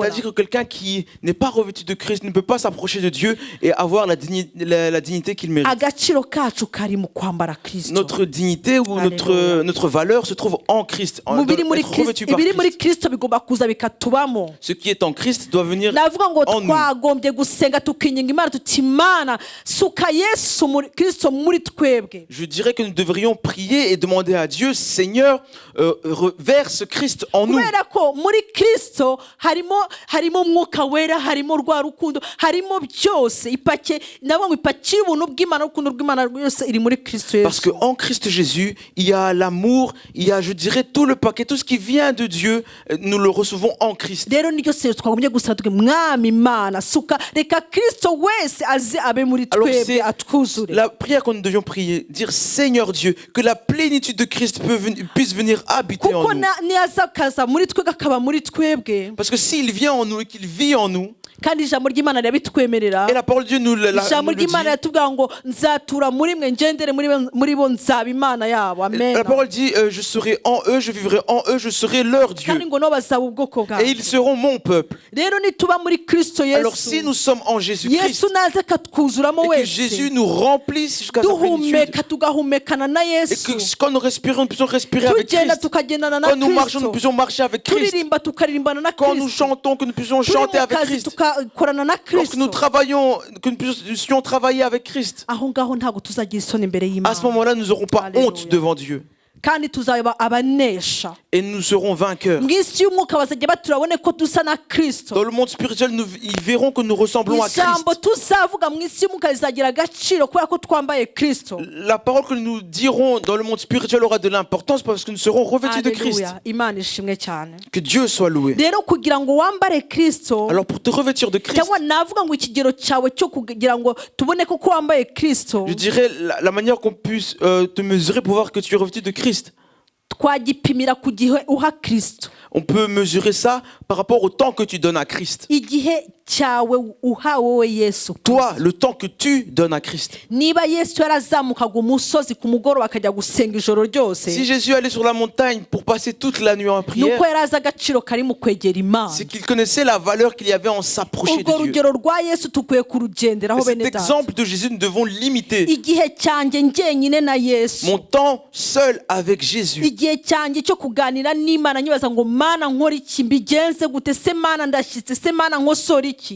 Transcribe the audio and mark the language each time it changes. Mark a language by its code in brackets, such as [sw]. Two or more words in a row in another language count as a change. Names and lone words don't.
[fr] C'est-à-dire que quelqu'un qui n'est pas revêtu de Christ ne peut pas s'approcher de Dieu et avoir la dignité qu'il mérite. [rw] agaciro kacu kari mu kwambara kristo. [fr] Notre dignité ou Alléluia. notre valeur se trouve en Christ, en [rw] Mubiri muri [fr] être revêtu [rw] kristo, [fr] par [rw] ibiri muri [fr] Christ. [rw] kristo bigomba kuza bikatubamo. [fr] Ce qui est en Christ doit venir [rw] navuga ngo [fr] en nous. [rw] twagombye gusenga tukinginga Imana tuti Imana suka Yesu kristo muri twebwe. [fr] Je dirais que nous devrions prier et demander à Dieu, Seigneur, verse Christ en nous. [rw] kubera ko muri kristo harimo umwuka wera, harimo rwa rukundo, harimo byose. ipake navuga ngo ipaki y'ubuntu bw'Imana, urukundo rw'Imana yose iri muri kristo [fr] Parce [rw] Yesu. [fr] qu'en Christ Jésus, il y a l'amour, il y a, je dirais, tout le paquet, tout ce qui vient de Dieu, nous le recevons en Christ. [rw] rero niryo sero twagombye gusaba tuge mwami Imana suka, reka kristo wese aze abe muri [fr] Alors [rw] twebwe [fr] c'est [rw] atwuzure. [fr] la prière que nous devions prier, dire Seigneur Dieu, que la plénitude de Christ puisse venir habiter [rw] kuko [fr] en nous. [rw] niyaza akaza muri twebwe akaba muri twebwe, [fr] Parce que s'il vient en nous et qu'il vit en nous, [rw] kandi ijambo ry'Imana rirabitwemerera. [fr] et la parole de Dieu nous [rw] ijambo [fr] le dit, [rw] ry'Imana yatubwira ngo nzatura muri mwe, ngendere muri bo, nzaba Imana yabo. Amen. [fr] la parole dit je serai en eux, je vivrai en eux, je serai leur Dieu. [rw] kandi ngo nabo bazaba ubwoko [fr] Et [rw] bwawe. [fr] ils seront mon peuple. [rw] rero nituba muri kristo [fr] Alors si [rw] Yesu, [fr] nous sommes en Jésus-Christ [rw] Yesu naze akatwuzuramo [fr] et que Jésus [rw] wese, [fr] nous remplisse jusqu'à sa plénitude, [rw] duhumeka tugahumekana na [fr] et [rw] Yesu, [fr] que quand nous respirons, nous puissions respirer avec [rw] tugenda [fr] Christ. [rw] tukagendana na [fr] Quand nous marchons, nous [rw] kristo, [fr] puissions marcher avec Christ. [rw] turirimba tukaririmbana na [fr] Quand nous [rw] kristo, [fr] chantons, que nous puissions [rw] turi [fr] chanter [rw] mu [fr] avec [rw] kazi [fr] Christ. [rw] tugakorana na [fr] Lorsque nous [rw] kristo. [fr] travaillons, que nous puissions travailler avec Christ. [rw] aho ngaho ntabwo tuzagira isoni imbere [fr] À ce [rw] y'Imana. [fr] moment-là, nous n'aurons pas Alléluia. honte devant Dieu. [rw] kandi tuzaba abanesha [fr] et nous serons vainqueurs. [rw] mu isi y'umwuka bazajya baturabone ko dusa na kristo. [fr] Dans le monde spirituel, ils verront que nous ressemblons à Christ. [rw] ijambo tuzavuga mu isi y'umwuka rizagira agaciro kubera ko twambaye kristo. [fr] La parole que nous dirons dans le monde spirituel aura de l'importance parce que nous serons revêtus de Christ. Alléluia. [rw] Imana ishimwe cyane. [fr] Que Dieu soit loué. [rw] rero kugira ngo wambare kristo, [fr] Alors pour te revêtir de Christ, [rw] cyangwa navuga ngo ikigero cyawe cyo kugira ngo tubone ko wambaye kristo, [fr] je dirais la manière qu'on puisse te mesurer pour voir que tu es revêtu de Christ. [rw] twagipimira ku gihe uha kristo, [fr] On peut mesurer ça par rapport au temps que tu donnes à Christ. [rw] igihe cyawe uha wowe yesu. [fr] Toi, le temps que tu donnes à Christ. [rw] niba yesu yarazamukaga umusozi ku mugoroba akajya gusenga ijoro ryose, [fr] Si Jésus allait sur la montagne pour passer toute la nuit en prière, [rw] nuko yari azi agaciro kari mu kwegera imana. [fr] c'est qu'il connaissait la valeur qu'il y avait en s'approcher [rw] urwo [fr] de Dieu. [rw] rugero rwa yesu tukwiye kurugenderaho [fr] Et cet [rw] bene data. [fr] exemple de Jésus, nous devons l'imiter. [rw] igihe cyanjye njyenyine na yesu, [fr] Mon temps seul avec Jésus. [rw] igihe cyanjye cyo kuganira n'imana nyibaza ngo mana nkora iki, mbigenze gute, se mana ndashyitse, se mana nkosora iki.